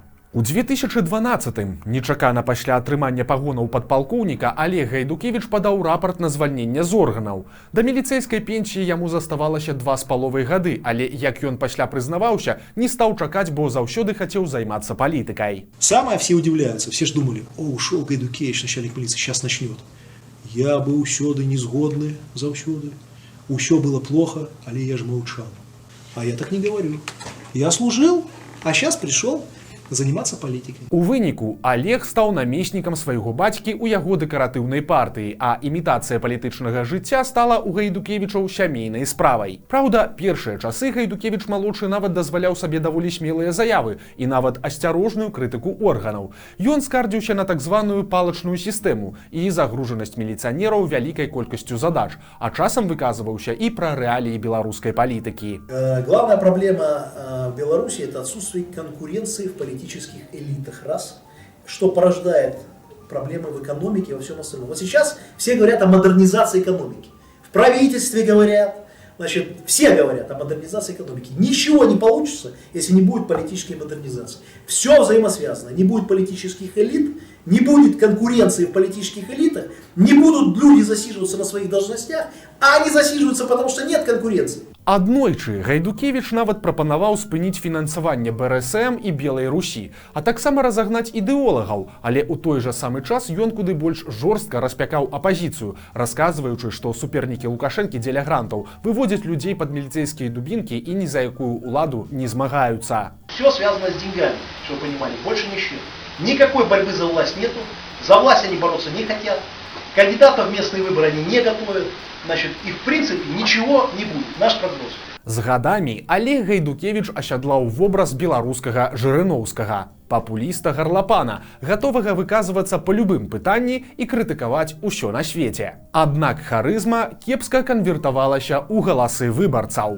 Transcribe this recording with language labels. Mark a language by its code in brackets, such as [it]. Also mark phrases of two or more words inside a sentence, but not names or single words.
[be] У 2012-м, нечакана пасля атрымання пагонаў падпалкоўніка, Олег Гайдукевіч падаў рапарт на звальненне з органаў. Да міліцэйскай пенсіі яму заставалася 2,5 гады, але, як ён пасля прызнаваўся, не стаў чакаць, бо заўсёды хацеў займацца палітыкай. [ru] Самое все удивляются, все ж думали: о, ушел Гайдукевич, начальник милиции, сейчас начнет. [be] Я быў усёды незгодны, заўсёды. Усё [ru] было плохо, [be] але [ru] я ж молчал. А я так не говорю. Я служил, а сейчас пришел заниматься политикой. [be] У выніку Олег стаў намеснікам свайго бацькі ў яго дэкаратыўнай партыі, а імітацыя палітычнага жыцця стала ў Гайдукевічаў сямейнай справай. Праўда, першыя часы Гайдукевіч-малодшы нават дазваляў сабе даволі смелыя заявы і нават асцярожную крытыку органаў. Ён скардзіўся на так званую палачную сістэму і загружанасць міліцыянераў вялікай колькасцю задач, а часам выказваўся і пра рэаліі беларускай палітыкі. [ru] Главная проблема в Беларуси – это отсутствие конкуренции в политических элитах, раз, что порождает проблемы в экономике и во всем остальном. Вот сейчас все говорят о модернизации экономики. В правительстве говорят, значит, все говорят о модернизации экономики. Ничего не получится, если не будет политической модернизации. Все взаимосвязано. Не будет политических элит, не будет конкуренции в политических элитах, не будут люди засиживаться на своих должностях, а они засиживаются, потому что нет конкуренции. [be] Аднойчы Гайдукевіч нават прапанаваў спыніць фінансаванне БРСМ і Белай Русі, а таксама разагнаць ідэолагаў, але ў той жа самы час ён куды больш жорстка распякаў апазіцыю, расказваючы, што супернікі Лукашэнкі дзеля грантаў выводзяць людзей пад міліцэйскія дубінкі і ні за якую уладу не змагаюцца. [ru] Все связано с деньгами, чтобы вы понимали, больше ничего. Никакой борьбы за власть нету, за власть они бороться не хотят, кандидатов в местные выборы они не готовят, значит, и в принципе ничего не будет, наш прогноз. [be] З гадамі Олег Гайдукевіч асядлаў вобраз беларускага Жырыноўскага, папуліста гарлапана, гатовага выказвацца па любым пытанні і крытыкаваць усё на свеце. Аднак харызма кепска канвертавалася ў галасы выбарцаў.